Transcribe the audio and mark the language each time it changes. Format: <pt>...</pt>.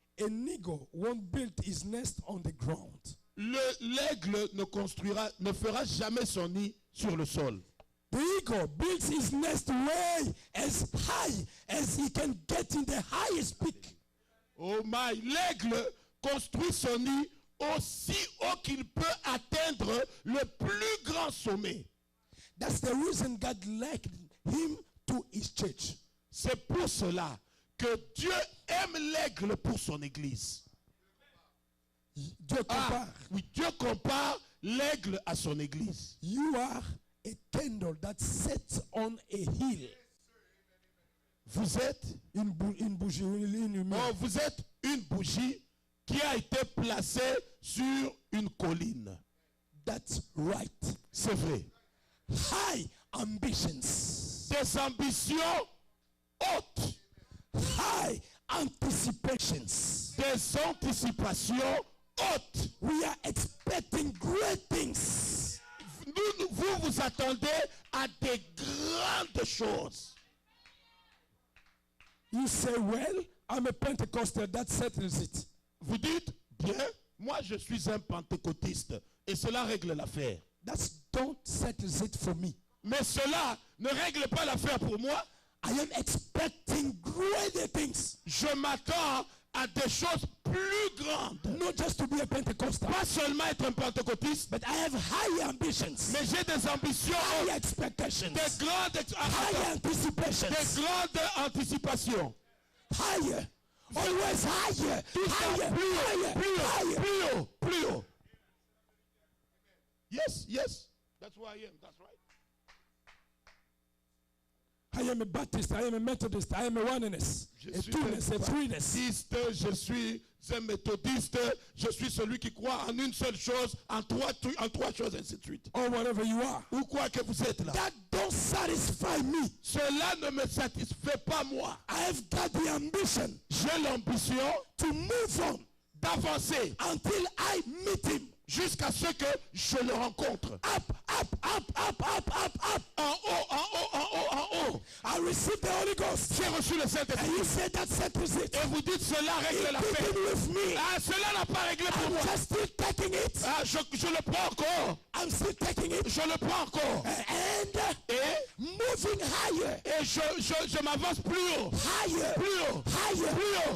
<en>An eagle won't build his nest on the ground.</en> <fr>L'aigle ne fera jamais son nid sur le sol.</fr> <en>The eagle builds his nest way as high as he can get in the highest peak.</en> <fr>Oh my, l'aigle construit son nid aussi haut qu'il peut atteindre le plus grand sommet.</fr> <en>That's the reason God liked him to his church.</en> <fr>C'est pour cela que Dieu aime l'aigle pour son église. Dieu compare. Oui, Dieu compare l'aigle à son église.</fr> <en>You are a candle that sets on a hill.</en> <fr>Vous êtes, Une bougie, une lumière. vous êtes une bougie qui a été placée sur une colline.</fr> <en>That's right.</en> <fr>C'est vrai.</fr> <en>High ambitions.</en> <fr>Des ambitions hautes.</fr> <en>High anticipations.</en> <fr>Des anticipations hautes.</fr> <en>We are expecting great things.</en> <fr>Vous vous attendez à des grandes choses.</fr> <en>You say, well, I'm a Pentecostal, that settles it.</en> <fr>Vous dites, bien, moi je suis un pentecôtiste et cela règle l'affaire.</fr> <en>That don't settles it for me.</en> <fr>Mais cela ne règle pas l'affaire pour moi.</fr> <en>I am expecting greater things.</en> <fr>Je m'attends à des choses plus grandes.</fr> <en>Not just to be a Pentecostal,</en> <fr>Pas seulement être un pentecôtiste,</fr> <en>but I have high ambitions,</en> <fr>mais j'ai des ambitions,</fr> <en>high expectations,</en> <fr>des grandes,</fr> <en>high anticipations,</en> <fr>des grandes anticipations.</fr> <en>higher, always higher, higher,</en> <fr>Plus haut,</fr> <en>higher,</en> <fr>plus haut,</fr> <en>higher.</en> <fr>plus haut, plus haut.</fr> <en>Yes, yes. That's who I am. That's right. I am a Baptist, I am a Methodist, I am a oneness, a two-ness, a threeness.</en> <fr>Baptiste, je suis un méthodiste, je suis celui qui croit en une seule chose, en trois choses, ainsi de suite.</fr> <en>Or whatever you are.</en> <fr>Ou quoi que vous êtes là.</fr> <en>That don't satisfy me.</en> <fr>Cela ne me satisfait pas moi.</fr> <en>I have got the ambition</en> <fr>J'ai l'ambition</fr> <en>to move on</en> <fr>d'avancer</fr> <en>until I meet him.</en> <fr>jusqu'à ce que je le rencontre.</fr> <en>Up, up, up, up, up, up, up.</en> <fr>En haut, en haut, en haut, en haut.</fr> <en>I received the Holy Ghost.</en> <fr>J'ai reçu le</fr> <en>And</en> <fr>Saint-Esprit.</fr> <en>you said that settles it.</en> <fr>Et vous dites cela règle</fr> <en>It</en> <fr>l'affaire.</fr> <en>didn't with me.</en> <fr>Ah, cela n'a pas réglé pour</fr> <en>I'm</en> <fr>moi.</fr> <en>just still taking it.</en> <fr>Ah, je le prends encore.</fr> <en>I'm still taking it.</en> <fr>Je le prends encore.</fr> <en>And</en> <fr>Et,</fr> <en>moving higher,</en> <fr>je m'avance plus haut.</fr> <en>higher,</en> <fr>Plus haut.</fr> <en>higher.</en> <fr>Plus haut.</fr>